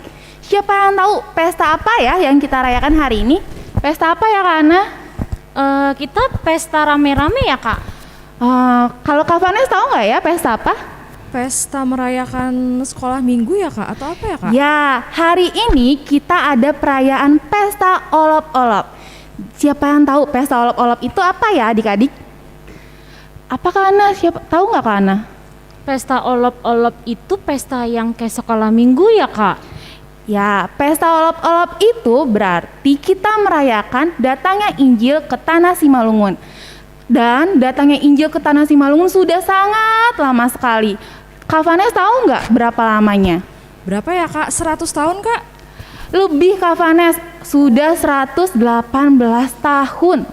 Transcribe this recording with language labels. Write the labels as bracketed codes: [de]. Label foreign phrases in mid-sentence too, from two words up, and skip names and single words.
[id] Siapa yang tahu pesta apa ya yang kita rayakan hari ini? Pesta apa ya Kak Ana? Kita pesta rame-rame ya Kak? Kalau Kak Vanes tahu nggak ya pesta apa? Pesta merayakan sekolah minggu ya Kak? Atau apa ya Kak? Ya, hari ini kita ada perayaan pesta olop-olop. Siapa yang tahu pesta olop-olop itu apa ya adik-adik? Apa Kak Ana? Siapa tahu nggak Kak Ana? Pesta olop-olop itu pesta yang kayak sekolah minggu ya Kak? Ya, pesta olop-olop itu berarti kita merayakan datangnya Injil ke Tanah Simalungun. Dan datangnya Injil ke Tanah Simalungun sudah sangat lama sekali. Kak Vanes tahu nggak berapa lamanya? Berapa ya Kak? 100 tahun Kak? Lebih Kak Vanes, sudah 118 tahun.